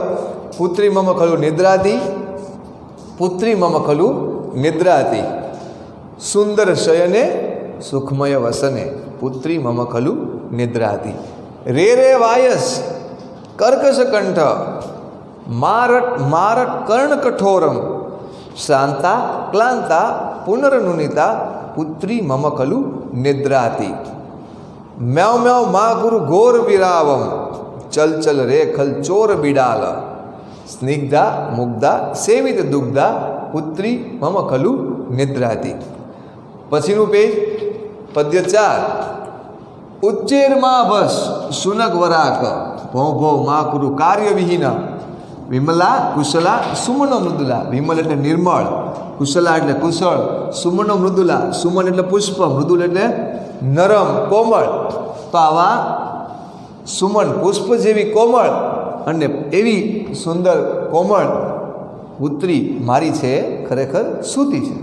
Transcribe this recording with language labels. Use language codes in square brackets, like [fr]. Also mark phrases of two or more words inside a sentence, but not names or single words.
[sa] पुत्री मम खलु निद्राति, पुत्री मम खलु निद्राति, सुन्दर शयने सुखमय वसने, पुत्री मम खलु निद्राति। रे रे वायस कर्कश कण्ठ, मारट कर्ण कठोरम्, शान्ता क्लान्ता पुनर्नुनिता, पुत्री मम खलु निद्राति। म्याव म्याव माँ गुरु घोर विरावम, चल चल रे खल चोर बिडाल, स्निग्धा मुग्धा सेवित दुग्धा, पुत्री मम खलु निद्राती। [gu] પછીનું પેજ પદ્ય 4 [sa] उच्चेर माँ बस शुनक वराक, भौ भौ माँ गुरु कार्य विहीना, विमला कुशला सुमन मृदुला, [gu] विमल એટલે નિર્મળ, કુશલા એટલે કુશળ, સુમન મૃદુલા, સુમન એટલે પુષ્પ, મૃદુલ એટલે નરમ કોમળ। તો આવા સુમન પુષ્પ જેવી કોમળ અને એવી સુંદર કોમળ પુત્રી મારી છે ખરેખર સૂતી છે।